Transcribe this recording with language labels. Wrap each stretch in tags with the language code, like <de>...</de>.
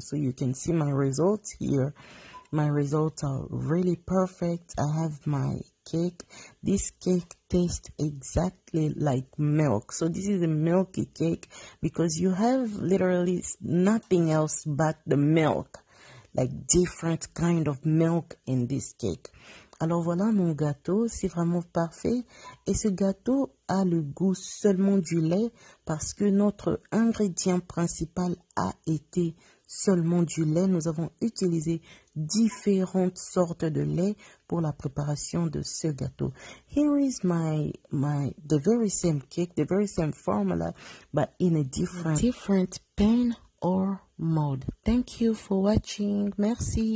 <en>So you can see my results here. My results are really perfect. I have my cake. This cake tastes exactly like milk. So this is a milky cake because you have literally nothing else but the milk, like different kind of milk in this cake.</en> <fr>Alors voilà mon gâteau, c'est vraiment parfait. Et ce gâteau a le goût seulement du lait parce que notre ingrédient principal a été seulement du lait. Nous avons utilisé différentes sortes de lait pour la préparation de ce gâteau.</fr> <en>Here is the very same cake, the very same formula, but in a different pan or mold. Thank you for watching.</en> <fr>Merci.</fr>